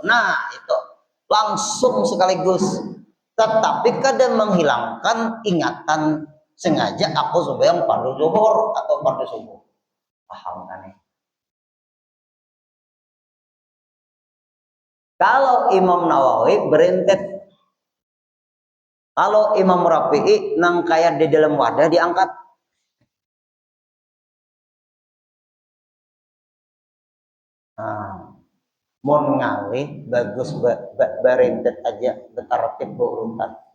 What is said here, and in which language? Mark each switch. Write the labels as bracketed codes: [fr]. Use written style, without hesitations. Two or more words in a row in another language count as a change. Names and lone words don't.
[id] Nah itu langsung sekaligus. Tetapi kadang menghilangkan ingatan sengaja aku sembahyang fardu zuhur atau fardu subuh. Paham kan ya? Kalau Imam Nawawi berentet. [bjn] Kalau Imam Rafi'i nang kayak di dalam wadah diangkat. Nah, mau ngalih bagus berentet aja bertartib berurutan.